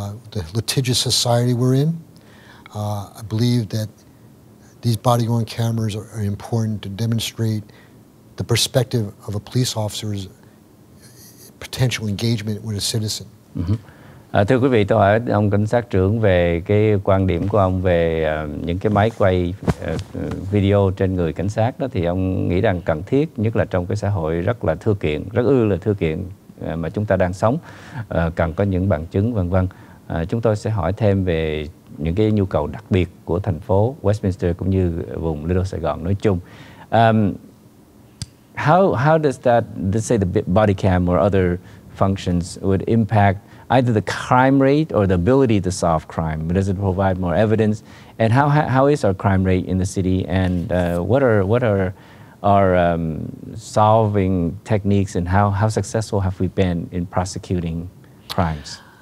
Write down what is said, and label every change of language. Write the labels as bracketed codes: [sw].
[en] The litigious society we're in, I believe that these body-worn cameras are important to demonstrate the perspective of a police officer's potential engagement with a citizen. [vi] Thưa quý vị, tôi hỏi ông cảnh sát trưởng về cái quan điểm của ông về những cái máy quay video trên người cảnh sát đó, thì ông nghĩ rằng cần thiết, nhất là trong cái xã hội rất là thưa kiện, rất là thưa kiện mà chúng ta đang sống, cần có những bằng chứng vân vân. Chúng tôi sẽ hỏi thêm về những cái nhu cầu đặc biệt của thành phố Westminster cũng như vùng Little Sài Gòn nói chung. [en] How does that, let's say the body cam or other functions would impact either the crime rate or the ability to solve crime? Does it provide more evidence? And how is our crime rate in the city? And what are our solving techniques, and how successful have we been in prosecuting crimes?